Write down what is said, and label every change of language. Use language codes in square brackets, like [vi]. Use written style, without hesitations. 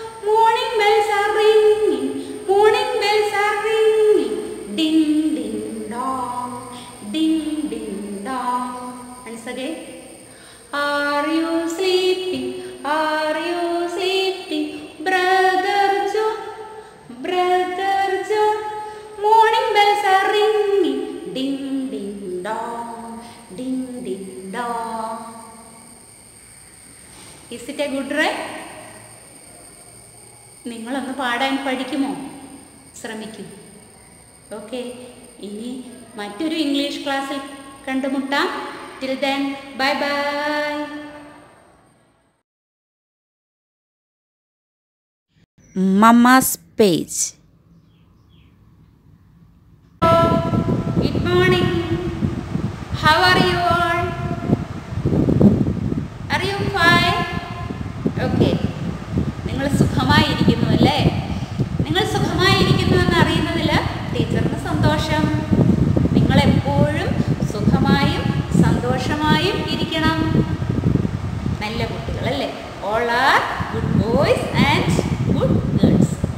[en] Morning bells are ringing, morning bells are ringing. Ding ding dong, ding ding dong. once again. Are you sleeping? Are you sleeping? Brother John, Brother John. Morning bells are ringing. Ding ding dong, ding ding dong. Is it a good rhyme? [ml] നിങ്ങളൊന്ന് പാടാൻ പഠിക്കുമോ? ശ്രമിക്കൂ. Okay. ഇനി മറ്റൊരു English ക്ലാസ്സിൽ കണ്ടുമുട്ടാം. [en] Till then, bye bye. Mama's page. Good morning. How are you all? Are you fine? Okay. [ml] നിങ്ങൾ സുഖമായിരിക്കുന്നു അല്ലേ? നിങ്ങൾ സുഖമായിരിക്കുന്നു എന്ന് അറിയുന്നതിൽ ടീച്ചറിന് സന്തോഷം. നിങ്ങൾ എപ്പോഴും സുഖമായും സന്തോഷമായും ഇരിക്കണം. നല്ല കുട്ടികളല്ലേ? [en] All are good boys and good girls.